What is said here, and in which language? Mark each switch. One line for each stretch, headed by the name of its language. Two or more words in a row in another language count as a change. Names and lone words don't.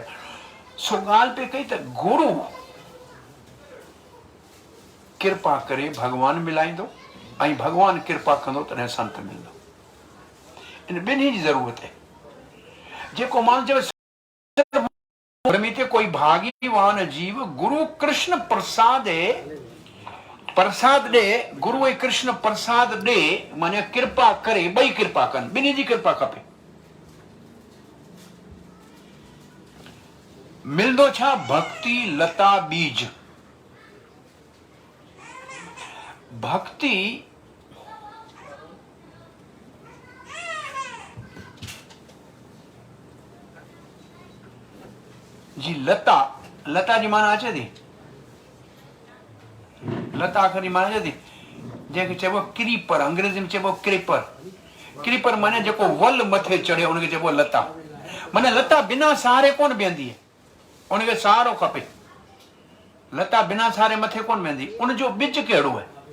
Sindhi: सो ॻाल्हि पे कई त गुरु कृपा करे भॻवान मिलाईंदो ऐं भॻवान कृपा कंदो तॾहिं संत मिलंदो। इन ॿिन्ही जी ज़रूरत आहे। जेको माण्हू चवे कोई भाग्यवान जीव गुरु कृष्ण प्रसाद ॾे, गुरु ऐं कृष्ण प्रसाद ॾे, माने कृपा करे, ॿई कृपा कनि, ॿिन्ही जी कृपा खपे। मिलंदो छा? भक्ति लता बीज। भक्ति जी लता जी माना अचे थी, लता अखर जी माना अचे थी, जंहिंखे चइबो क्रीपर, अंग्रेजी में चइबो क्रीपर माने जेको वल मथे चढ़े उनखे चइबो लता। माने लता बिना सहारे कोन बीहंदी आहे, उनखे सहारो खपे। लता बिना सहारे मथे कोन बीहंदी, उनजो ॿिज कहिड़ो आहे?